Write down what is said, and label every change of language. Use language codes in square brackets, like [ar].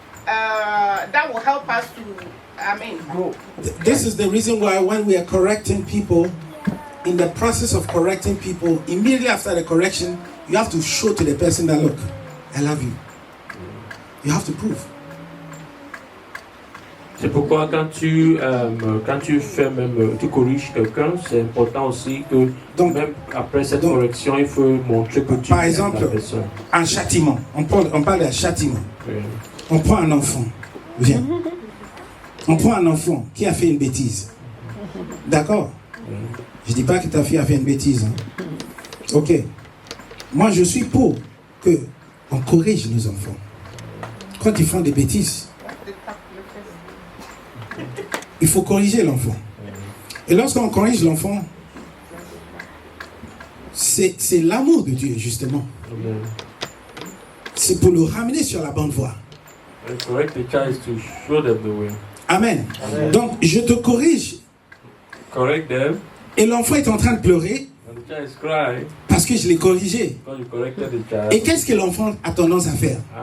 [en] that will help us to, grow. This is the reason why when we are correcting people, in the process of correcting people, immediately after the correction, you have to show to the person that, look, I love you. You have to prove. [fr] C'est pourquoi quand tu fais même, tu corriges quelqu'un, c'est important aussi que Donc- même après cette correction, il faut montrer que tu Par aimes exemple, la personne. Un châtiment. On parle d'un châtiment. Oui. On prend un enfant. Viens. On prend un enfant qui a fait une bêtise. D'accord? Je dis pas que ta fille a fait une bêtise. Hein. Ok. Moi, je suis pour que on corrige nos enfants. Quand ils font des bêtises, il faut corriger l'enfant. Et lorsqu'on corrige l'enfant, c'est l'amour de Dieu, justement. Amen. C'est pour le ramener sur la bonne voie. [en] And correct the child is to show them the way. [fr] Amen. Donc, je te corrige. [en] Correct them, [fr] Et l'enfant est en train de pleurer [en] and the child is crying [fr] parce Parce que je l'ai corrigé. Et qu'est-ce que l'enfant a tendance à faire?